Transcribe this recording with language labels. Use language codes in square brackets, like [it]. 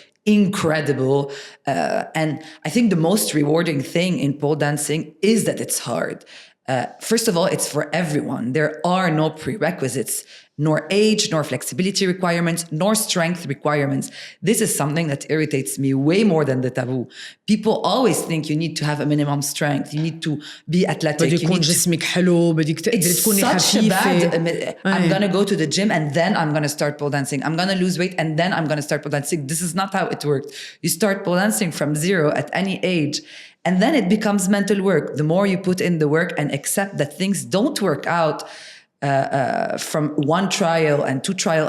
[en] incredible. And I think the most rewarding thing in pole dancing is that it's hard. First of all, it's for everyone. There are no prerequisites, nor age, nor flexibility requirements, nor strength requirements. This is something that irritates me way more than the taboo. People always think you need to have a minimum strength. You need to be athletic. [ar] بدي يكون جسمك حلو بدك تقدري تكوني خفيفة. [en] I'm [ar] أي. [en] gonna go to the gym and then I'm gonna start pole dancing. I'm gonna lose weight and then I'm gonna start pole dancing. This is not how it works. You start pole dancing from zero at any age. And then it becomes mental work. The more you put in the work and accept that things don't work out from one trial and two trial.